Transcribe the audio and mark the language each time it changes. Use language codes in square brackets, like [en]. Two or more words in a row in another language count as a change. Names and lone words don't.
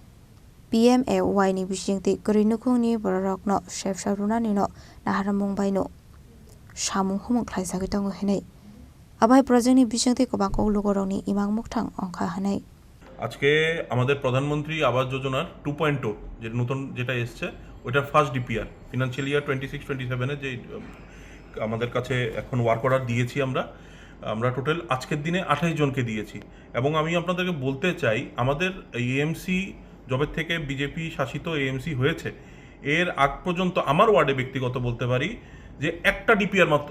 [trp] PMAY ni bishingti korinukhung ni borokno chef saruna ni no naharamung bai no samung humung khlaisa gitango henai abai project ni bishingti kobako logoroni imang mukthang ongkha hanai [bn] আজকে আমাদের প্রধানমন্ত্রী আবাস যোজনার 2.0 যে নতুন যেটা এসেছে ওটার [en] first DPR financial year [bn] 26-27 এ যে আমাদের কাছে এখন [en] work order [bn] দিয়েছি আমরা টোটাল আজকের দিনে 28 জনকে দিয়েছি এবং আমি আপনাদেরকে বলতে চাই আমাদের এএমসি জবের থেকে বিজেপি শাসিত এএমসি হয়েছে এর আগ পর্যন্ত আমার ওয়ার্ডে ব্যক্তিগত বলতে পারি যে একটা ডিপিআর